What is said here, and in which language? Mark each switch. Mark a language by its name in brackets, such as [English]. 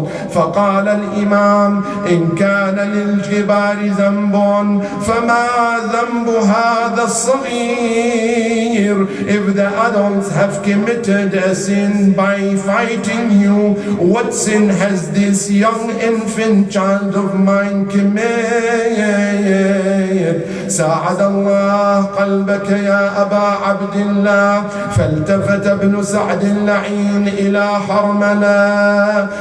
[Arabic] فقال الإمام إن كان للجبار ذنب فما ذنب هذا الصغير. [English] If the adults have committed a sin by fighting you, what sin has this young infant child of mine committed? [Arabic] ساعد الله قلبك يا أبا عبد الله. فالتفت ابن سعد اللعين إلى حرملة.